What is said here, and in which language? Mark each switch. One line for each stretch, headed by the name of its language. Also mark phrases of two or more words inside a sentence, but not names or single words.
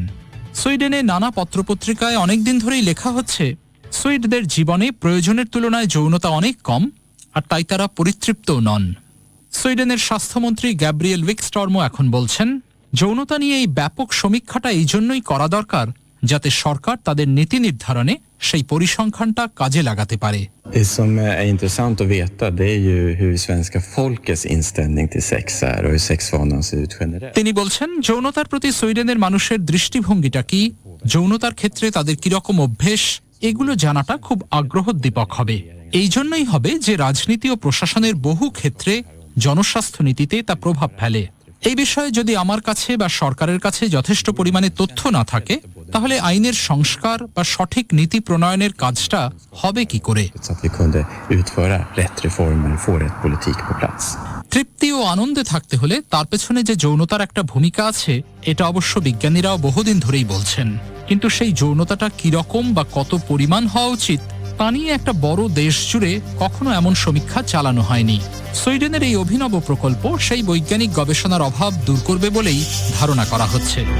Bangla: সুইডেনে নানা পত্রপত্রিকায় অনেকদিন ধরেই লেখা হচ্ছে, সুইডদের জীবনে প্রয়োজনের তুলনায় যৌনতা অনেক কম, আর তাই তারা পরিতৃপ্তও নন। সুইডেনের স্বাস্থ্যমন্ত্রী গ্যাব্রিয়েল উইকস্টর্মও এখন বলছেন, যৌনতা নিয়ে এই ব্যাপক সমীক্ষাটা এই জন্যই করা দরকার, যাতে সরকার তাদের নীতি নির্ধারণে সেই পরিসংখ্যানটা কাজে লাগাতে পারে।
Swedish: Det som är intressant att veta, det är ju hur svenska folkets inställning till sex är och hur sexvanan ser ut generellt.
Bangla: তিনি বলছেন, যৌনতার প্রতি সুইডেনের মানুষের দৃষ্টিভঙ্গিটা কি, যৌনতার ক্ষেত্রে তাদের কিরকম অভ্যেস, এগুলো জানাটা খুব আগ্রহোদ্দীপক হবে। এই জন্যই হবে যে রাজনীতি ও প্রশাসনের বহু ক্ষেত্রে জনস্বাস্থ্য নীতিতে তা প্রভাব ফেলে। এই বিষয়ে যদি আমার কাছে বা সরকারের কাছে যথেষ্ট পরিমাণে তথ্য না থাকে, তাহলে আইনের সংস্কার বা সঠিক নীতি প্রণয়নের কাজটা হবে কি করে?
Swedish: Så att vi kunde utföra rätt reformer och få rätt politik på plats.
Bangla: তৃপ্তি ও আনন্দে থাকতে হলে তার পেছনে যে যৌনতার একটা ভূমিকা আছে, এটা অবশ্য বিজ্ঞানীরাও বহুদিন ধরেই বলছেন। কিন্তু সেই যৌনতাটা কিরকম বা কত পরিমাণ হওয়া উচিত তা নিয়ে একটা বড় দেশ জুড়ে কখনো এমন সমীক্ষা চালানো হয়নি। সুইডেনের এই অভিনব প্রকল্প সেই বৈজ্ঞানিক গবেষণার অভাব দূর করবে বলেই ধারণা করা হচ্ছে।